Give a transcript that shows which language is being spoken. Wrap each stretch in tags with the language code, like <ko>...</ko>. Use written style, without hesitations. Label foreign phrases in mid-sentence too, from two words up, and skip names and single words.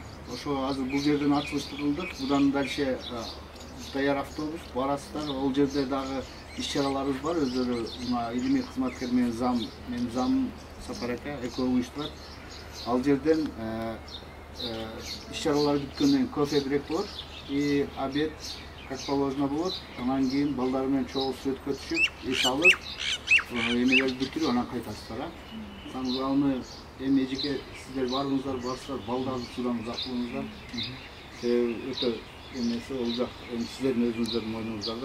<ky>Ошо азыр бул жерден ачылышты кылдык. Будан дальше даяр автобус барасыздар. Ол жерде дагы иш-чараларыбыз бар. Өздөрү илимий кызматкер менен зам Сапар ака экөө уюштурат. Ал жерден иш-чаралар бүткөндөн кофе брейк болот</ky> <ru>и обед как положено</ru> <ky>болот. Анан кийин балдар менен чогуу сүрөткө түшүп, эс алып, эмелерди бүтүрүп анан кайтасыздар. Самыганы эми эжеке сиздер барыңыздар, барсыздар, балдарды судан узак кылыңыздар. Өтө эмеси ол жак сиздердин өзүңүздөрдүн мойнуңуздарда.</ky>